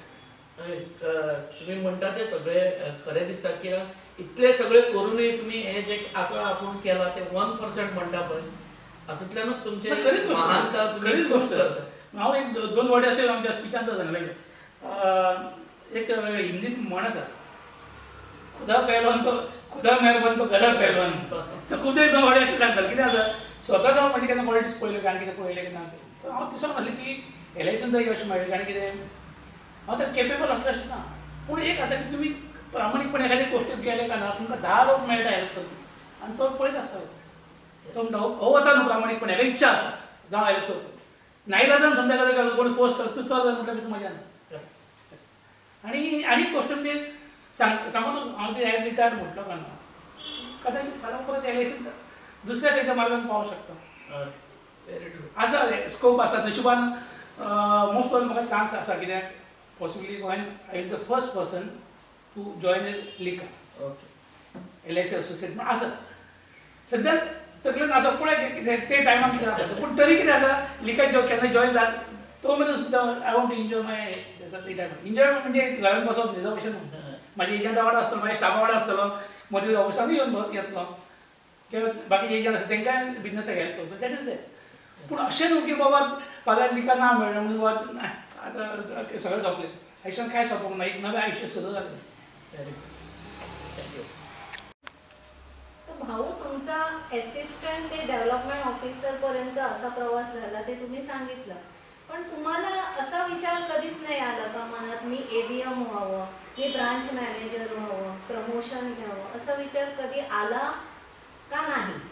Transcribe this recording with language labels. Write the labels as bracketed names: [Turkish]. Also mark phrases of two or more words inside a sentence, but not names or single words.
[Konkani] तुम्ही म्हणता ते सगळे खरें दिसता कित्याक इतले सगळे करूनय तुम्ही हे जे आता आपूण केला ते 1% म्हणटा पळय हातूंतल्यानूच तुमचे महानता तुम्ही खरीच गोश्ट करता. हांव एक 2 वर्ड अशें आमच्या स्पिचांचो सांगलें. एक हिंदीन म्हण आसा [Hindi] खुदा पहलवान तो खुदा मेहरबान तो गधा पहलवान. [Konkani] तर खुद एक 2 वर्ड अशें सांगताले. कितें आसा स्वता जावन म्हाजें केन्ना पॉलिटिक्स पळयलें काय कितें पळयलें की ना तें हांव दिसोंक नासलें की LICन जर यश मेळ्ळें आनी कितें हांव तर केपेबल आसलें अशें ना. पूण एक आसा की तुमी प्रामाणीकपणे एखादी गोश्टीक गेले काय ना तुमकां 10 लोक मेळटा हेल्प करता आनी तो पळयत आसता तो म्हणटा हो वता न्हू प्रामाणीकपणे हेका इच्छा आसा जावं हेल्प करता. नाइलाजान समजा एखादो कोणी पोस्ट करता तूं चल म्हटल्यार भितर मजा ना. आनी एक गोश्ट म्हणजे सांगून हांव जे रिटायर म्हटलो काय ना कदाचित फाल्यां परत LICन दुसऱ्या खंयच्या मार्गान पावूंक शकता. [English] very true. [Konkani] आसा स्कोप आसा. नशिबान मोस्ट ऑफ म्हाका चान्स आसा कित्याक पॉसिबली गोंयान [English] I am the first person to join [Konkani] लिका ओके. LIC असोसिएट म्हण आसा. सद्याक तकलेन आसा पळय कितें ते टायमार कितें जाता पूण तरी कितें आसा लिकान केन्ना जॉयन जाता तो मेरेन सुद्दां [English] I want to enjoy my retirement. [Konkani] एन्जॉय म्हणजे घरान बसप न्ही जावं अशें न्हू. म्हाजे एजंटा वांगडा आसतलो म्हाज्या स्टाफा वांगडा आसतलो मदीं ऑफिसानूय येतलो किंवा बाकी एजंट आसा तांकांय बिजनसाक हेल्प करतलो [English] that is that. [Konkani] पूण अशें न्हू की बाबा फाल्यां लिका ना मेळ्ळें म्हणून बाबा आतां सगळें सोंपलें. आयुश्यान कांय सोंपोंक ना. एक नवें आयुश्य सुरू जालें. [English] very good. thank you. [Marathi] तर भाऊ तुमचा असिस्टंट ते डेव्हलपमेंट ऑफिसर पर्यंतचा असा प्रवास झाला ते तुम्ही सांगितलं. पण तुम्हाला असा विचार कधीच नाही आला का मनात मी ABM व्हावं, मी [English] branch manager [Marathi] व्हावं, प्रमोशन घ्यावं, असा विचार कधी आला का नाही?